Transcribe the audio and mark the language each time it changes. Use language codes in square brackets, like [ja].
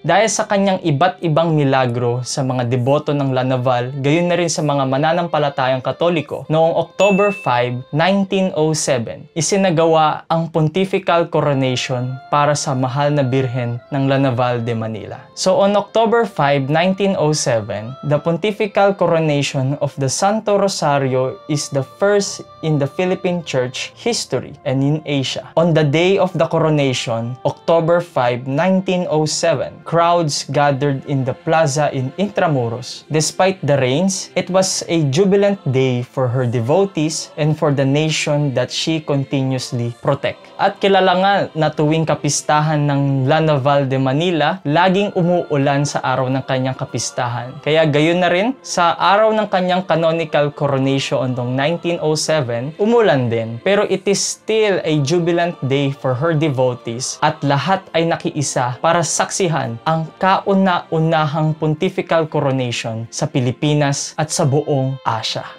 [tl] Dahil sa kanyang iba't ibang milagro sa mga deboto ng La Naval, gayon na rin sa mga mananampalatayang Katoliko, noong October 5, 1907, isinagawa ang pontifical coronation para sa mahal na birhen ng La Naval de Manila. [en] So on October 5, 1907, the pontifical coronation of the Santo Rosario is the first in the Philippine Church history and in Asia. On the day of the coronation, October 5, 1907, crowds gathered in the plaza in Intramuros. Despite the rains, it was a jubilant day for her devotees and for the nation that she continuously protect. [tl] At kilala nga na tuwing kapistahan ng La Naval de Manila, laging umuulan sa araw ng kanyang kapistahan. Kaya gayon na rin sa araw ng kanyang canonical coronation noong 1907, 7, umulan din. Pero [en] it is still a jubilant day for her devotees [tl] at lahat ay nakiisa para saksihan ang kauna-unahang pontifical coronation sa Pilipinas at sa buong Asia.